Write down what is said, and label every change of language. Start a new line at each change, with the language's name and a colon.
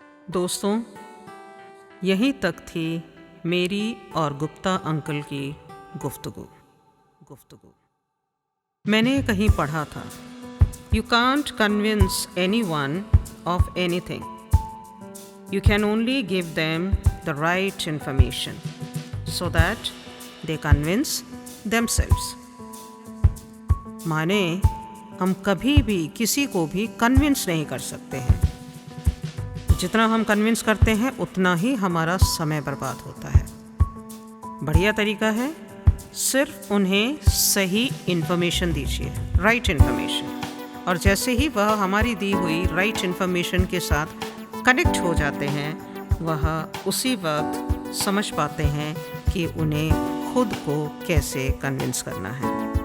Hindi: दोस्तों, यहीं तक थी मेरी और गुप्ता अंकल की गुफ्तगू। मैंने कहीं पढ़ा था,
English: You can't convince anyone of anything. You can only give them the right information so that they convince themselves.
Hindi: माने हम कभी भी किसी को भी कन्विंस नहीं कर सकते हैं। जितना हम कन्विंस करते हैं उतना ही हमारा समय बर्बाद होता है। बढ़िया तरीका है, सिर्फ उन्हें सही इन्फॉर्मेशन दीजिए, राइट इन्फॉर्मेशन, और जैसे ही वह हमारी दी हुई राइट इन्फॉर्मेशन के साथ कनेक्ट हो जाते हैं, वह उसी वक्त समझ पाते हैं कि उन्हें खुद को कैसे कन्विंस करना है।